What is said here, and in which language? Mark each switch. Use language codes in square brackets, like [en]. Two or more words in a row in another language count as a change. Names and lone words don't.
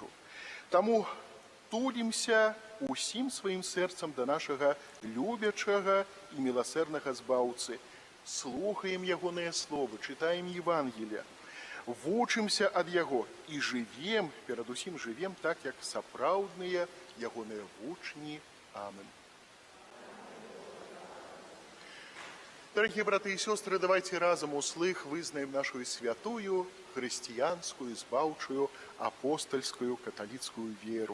[be] Таму тулімся усім сваім сэрцам да нашага любячага і міласэрнага збаўцы, слухаем ягоныя словы, чытаем Евангелія, вучымся ад яго і жывем, перадусім жывем так, як сапраўдныя ягоныя вучні. [ru] Амен. Дорогие браты и сестры, давайте разом услых вызнаем нашу святую, христианскую, збаўчую, апостольскую, католицкую веру.